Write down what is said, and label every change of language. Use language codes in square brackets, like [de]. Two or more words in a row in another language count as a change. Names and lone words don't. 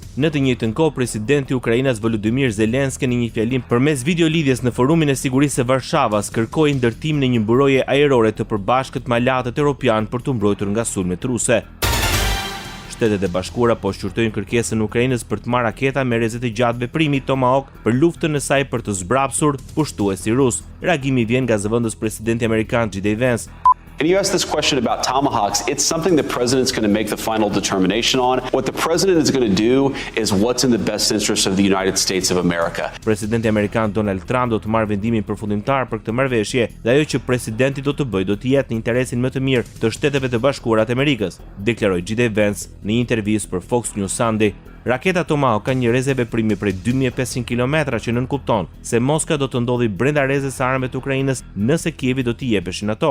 [sq] Në të njëjtën kohë, presidenti i Ukrainës Volodymyr Zelenski në një fjalim përmes videolidhjes në Forumin e Sigurisë së Varshavas kërkoi ndërtimin e një buroje ajrore të përbashkët me aleatët europian për të mbrojtur nga sulmet ruse. Shtetet e Bashkuara po shqyrtojnë kërkesën e Ukrainës për të marrë raketa me rrezet e gjatë veprimi Tomahawk për luftën e saj për të zbrapsur pushtuesi rus. Reagimi vjen nga zëvendës presidenti amerikan J.D. Vance. [en] And you asked this question about Tomahawks. It's something the president's going to make the final determination on. What the president is going to do is what's in the best interest of the United States of America. [sq] Presidenti amerikan Donald Trump do të marrë vendimin përfundimtar për këtë marrëveshje dhe ajo që presidenti do të bëjë do të jetë në interesin më të mirë të Shteteve të Bashkuara të Amerikës, deklaroi J.D. Vance në një intervistë për Fox News Sunday. Raketa Tomahawk ka një rrezë veprimi prej 2500 kilometra që nënkupton se Moska do të ndodhi brenda rrezës së armëve të Ukrainës nëse Kievi do t'i jepeshin ato.